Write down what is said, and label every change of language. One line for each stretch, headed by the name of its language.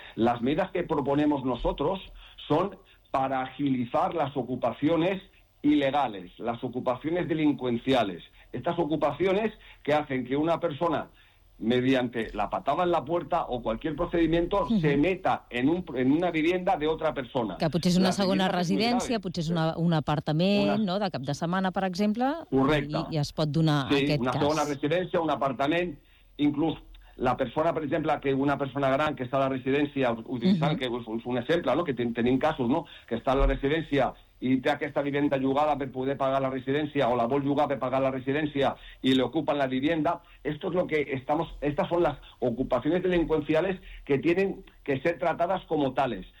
Spanish: Las medidas que proponemos nosotros son para agilizar las ocupaciones ilegales, las ocupaciones delincuenciales. Estas ocupaciones que hacen que una persona, mediante la patada en la puerta o cualquier procedimiento, uh-huh, se meta en una vivienda de otra persona.
Catalan: Que potser és una segona residència, potser és un apartament, no?, de cap de setmana, per exemple. Correcte. I es pot donar, sí, aquest cas. Sí, una segona residència, un apartament.
Spanish: Incluso la persona, por ejemplo, que una persona gran que está en la residencia, utilizar, uh-huh, que es un ejemplo, ¿no?, que tienen casos, ¿no?, que está en la residencia y tiene que esta vivienda llogada para poder pagar la residencia
Catalan: o la vol llogar
Spanish: para pagar la residencia y le ocupan la vivienda. Esto es lo que estamos, estas son las ocupaciones delincuenciales que tienen que ser tratadas como tales.